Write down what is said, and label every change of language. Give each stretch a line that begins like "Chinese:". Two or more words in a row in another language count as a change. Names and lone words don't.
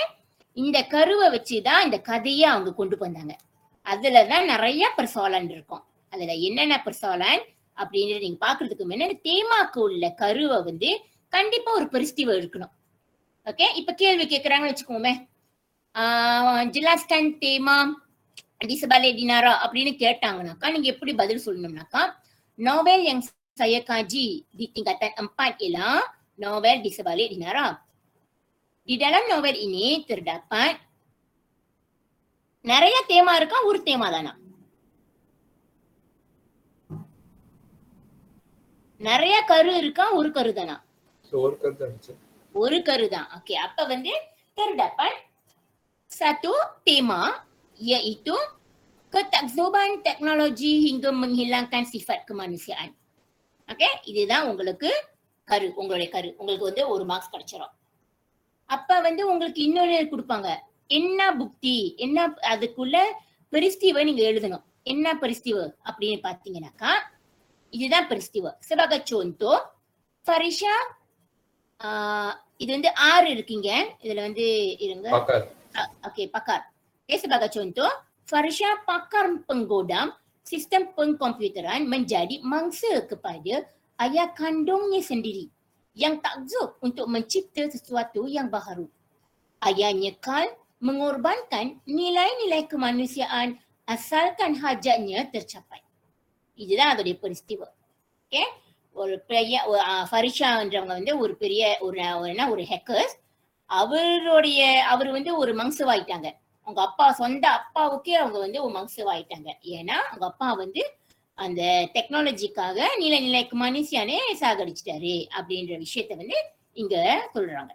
Tamil: இந்த கருவை வச்சுதான் இந்த கதையை அவங்க கொண்டு வந்தாங்க. அதுலதான் நிறைய பிரசாலன் இருக்கும். அதுல என்னென்ன பிரசாலன் அப்படின்னு நீங்க பாக்குறதுக்கு முன்னாடி தேமாக்கு உள்ள கருவை வந்து கண்டிப்பா ஒரு பெரிஸ்டிவ் இருக்கணும். ஓகே. இப்ப கேள்வி கேட்கறாங்கன்னு வச்சுக்கோமே,
Malay: jelaskan tema di sebalik dinara
Tamil: அப்படின்னு கேட்டாங்கன்னாக்கா நீங்க எப்படி பதில் சொல்லணும்னாக்கா,
Malay: novel yang saya kaji di tingkatan 4 ialah novel di sebalik dinara. Di dalam novel ini terdapat
Tamil: நிறைய தேமா இருக்கா, ஒரு தேமா தானா? நிறைய கரு இருக்கா, ஒரு கரு தானா? ஒரு கரு தான். ஓகே. அப்ப வந்து
Malay: terdapat satu tema iaitu ketakzuban teknologi hingga menghilangkan sifat kemanusiaan.
Tamil: ஓகே. இதுதான் உங்களுக்கு கரு, உங்களுடைய கரு. உங்களுக்கு வந்து ஒரு மார்க்ஸ் கிடைச்சிடும். அப்ப வந்து உங்களுக்கு இன்னொரு கொடுப்பாங்க, என்ன புக்தி, என்ன அதுக்குள்ள பெரிஸ்டிவை நீங்க எழுதணும். என்ன பெரிஸ்டிவ் அப்படின்னு பாத்தீங்கன்னாக்கா, இதுதான் பெரிஸ்டிவ்.
Malay: sebagai contoh, Farisha,
Tamil: இது வந்து 6 இருக்கீங்க. இதுல வந்து இருங்க. ஓகே.
Malay: pakar. Okay, sebagai contoh, Farisha pakar penggodam sistem pengkomputeran menjadi mangsa kepada ayah kandungnya sendiri yang takzub untuk mencipta sesuatu yang baharu. Ayahnya Carl mengorbankan nilai-nilai kemanusiaan asalkan hajatnya tercapai.
Tamil: இதுதான் அதோடைய பெரிஸ்டிவ். ஓகே. ஒரு பெரிய ஃபரிஷான்றவங்க வந்து ஒரு பெரிய ஒரு ஹேக்கர்ஸ். அவர் வந்து ஒரு மங்சுவாயிட்டாங்க. அவங்க அப்பா, சொந்த அப்பாவுக்கே அவங்க வந்து ஒரு மங்சுவாயிட்டாங்க. ஏன்னா அவங்க அப்பா வந்து அந்த டெக்னாலஜிக்காக நிலைக்கு மனுஷியானே சாகடிச்சிட்டாரு அப்படின்ற விஷயத்த வந்து இங்க சொல்றாங்க.